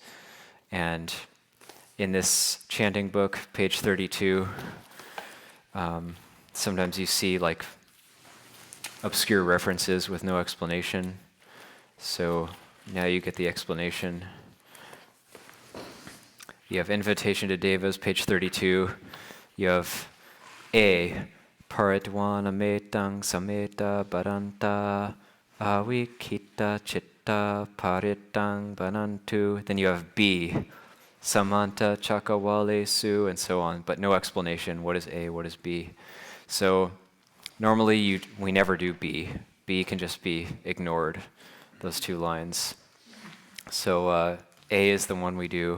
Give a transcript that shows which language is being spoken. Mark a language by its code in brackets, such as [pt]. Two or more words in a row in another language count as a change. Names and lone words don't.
[en] And in this chanting book, page 32, sometimes you see like obscure references with no explanation. So now you get the explanation. You have invitation to devas, page 32. You have A, [pi] paridvana metang sameta baranta avikita chitta paritang banantu. [en] Then you have B, [pi] samanta chakawale su, [en] and so on, but no explanation. What is A, what is B? So normally we never do B. B can just be ignored, those two lines. So A is the one we do.